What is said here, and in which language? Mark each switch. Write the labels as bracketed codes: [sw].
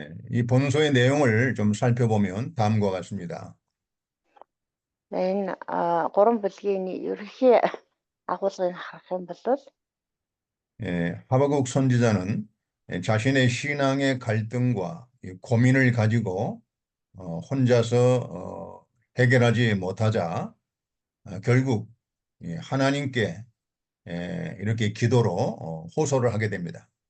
[ko] 이 본소의 내용을 좀 살펴보면 다음과 같습니다. [mn] Энэ 3 бүлгийн ерөнхий агуулгыг харах юм бол [ko] 하박국 선지자는 자신의 신앙의 갈등과 고민을 가지고 혼자서 해결하지 못하자 결국 하나님께 이렇게 기도로 호소를 하게 됩니다.